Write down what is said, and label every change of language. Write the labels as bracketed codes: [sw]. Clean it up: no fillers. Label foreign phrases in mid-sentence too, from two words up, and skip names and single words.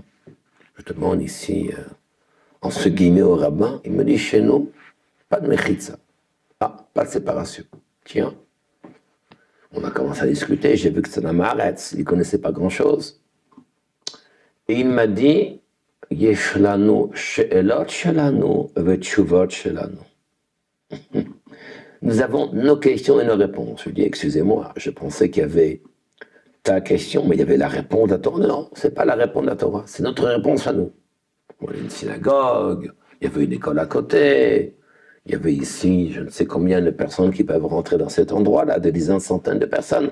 [fr] Je demande ici, en ce guillemets au rabbin, il me dit chez nous, pas de mechitza. Ah, pas de séparation. Tiens, on a commencé à discuter, j'ai vu que c'était un Maaretz, il ne connaissait pas grand-chose. Et il m'a dit, [he] יש לנו שאלות שלנו ותשובות שלנו. [fr] Nous avons nos questions et nos réponses. Je lui dis, excusez-moi, je pensais qu'il y avait ta question, mais il y avait la réponse de la Torah. Non, ce n'est pas la réponse de la Torah, c'est notre réponse à nous. On a une synagogue, il y avait une école à côté, il y avait ici je ne sais combien de personnes qui peuvent rentrer dans cet endroit-là, des dizaines, centaines de personnes.